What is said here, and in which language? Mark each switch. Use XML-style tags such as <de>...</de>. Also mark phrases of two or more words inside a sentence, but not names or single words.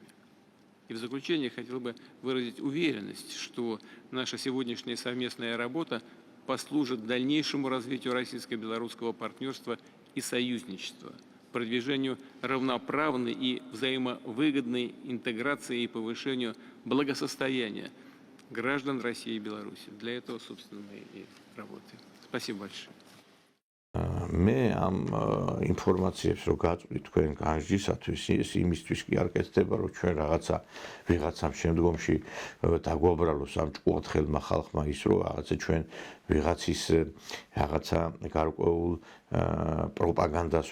<ru>И в заключение хотел бы выразить уверенность, что наша сегодняшняя совместная работа послужит дальнейшему развитию российско-белорусского партнерства и союзничества, продвижению равноправной и взаимовыгодной интеграции и повышению благосостояния граждан России и Беларуси. Для этого, собственно, мы и работаем. Спасибо большое.</ru> <ka>მე ამ ინფორმაციებს რო გაწვდით თქვენ განსჯისათვის ის იმისთვის კი არ კეთდება რომ ჩვენ ვიღაცამ შემდგომში დაგვაბრალოს ამ ჭკუათხელმა ხალხმა ის რომ რაღაცა ჩვენ ვიღაცის რაღაცა გარკვეულ პროპაგანდას</ka>